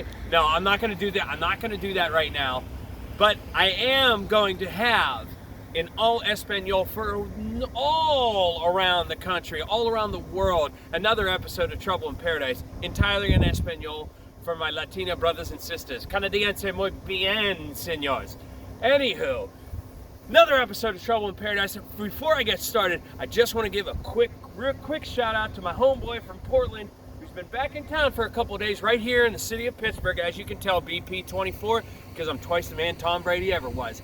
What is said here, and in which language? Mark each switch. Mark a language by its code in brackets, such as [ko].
[en] No, I'm not going to do that. I'm not going to do that right now. But I am going to have in all Espanol for all around the country, all around the world, another episode of Trouble in Paradise, entirely in Espanol for my Latina brothers and sisters. [es] Canadiense muy bien, señores. [en] Anywho, another episode of Trouble in Paradise. Before I get started, I just want to give a real quick shout out to my homeboy from Portland, who's been back in town for a couple of days right here in the city of Pittsburgh. As you can tell, BP24, because I'm twice the man Tom Brady ever was.